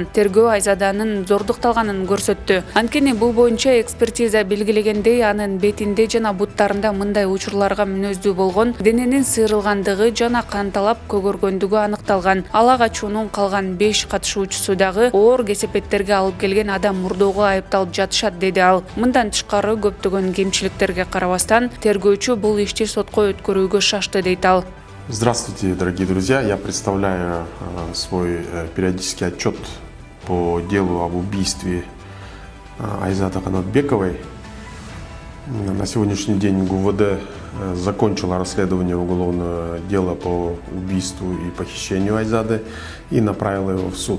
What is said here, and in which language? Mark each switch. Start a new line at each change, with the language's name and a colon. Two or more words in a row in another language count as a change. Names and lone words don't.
Kyrgyz: Тергөө Айзаданын зордукталганын көрсөттү. Анткени бул боюнча экспертиза белгилегендей, анын бетинде жана буттарында мындай учурларга мүнөздүү болгон дененин сыйрылгандыгы жана канталап көгөргөндүгү аныкталган. Ала качуунун калган 5 катышуучусу дагы оор кесепеттерге алып келген адам мурдоого айыпталып жатышат, деди ал. Мындан тышкары, көптөгөн кемчиликтерге карабастан, тергөөчү бул ишти сотко өткөрүүгө шашты, дейт ал.
Russian: Здравствуйте, дорогие друзья! Я представляю свой периодический отчет по делу об убийстве Айзады Канатбековой. На сегодняшний день ГУВД закончила расследование уголовного дела по убийству и похищению Айзады и направила его в суд.